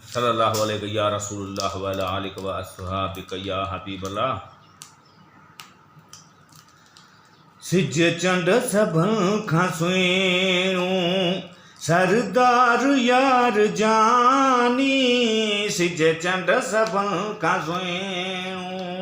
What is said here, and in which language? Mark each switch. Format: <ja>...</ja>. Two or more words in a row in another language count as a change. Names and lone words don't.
<ar>صلى الله عليه يا رسول الله وعلى آلك وأصحابك يا حبيب الله.</ar> <sd>सिज चंड सभन खां सुहिणो सरदार यार जानी, सिज चंड सभन खां सुहिणो</sd>